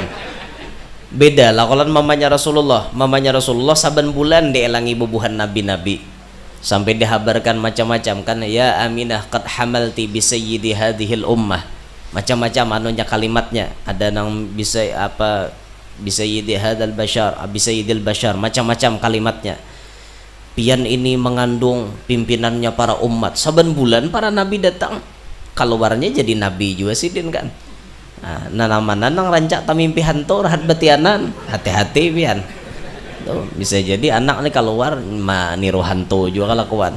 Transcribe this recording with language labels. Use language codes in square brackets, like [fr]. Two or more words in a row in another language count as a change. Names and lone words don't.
[bjn] Beda lah kalau mamanya Rasulullah saban bulan dielangi bubuhan nabi-nabi. Sampai dihabarkan macam-macam kan, [ar] يا آمنة قد حملت بسيد هذه الأمة, [bjn] macam-macam anunya kalimatnya. Ada nang bisa apa [ar] بسيد هذا البشر، بسيد البشر, [bjn] macam-macam kalimatnya. Pian ini mengandung pimpinannya para umat. Saban bulan para nabi datang, keluarnya jadi nabi juga sidin kan. Nah nama nang rancak tamimpi hantu rahat betianan, hati-hati pian. Bisa jadi anak nih keluar niru hantu juga kelakuan.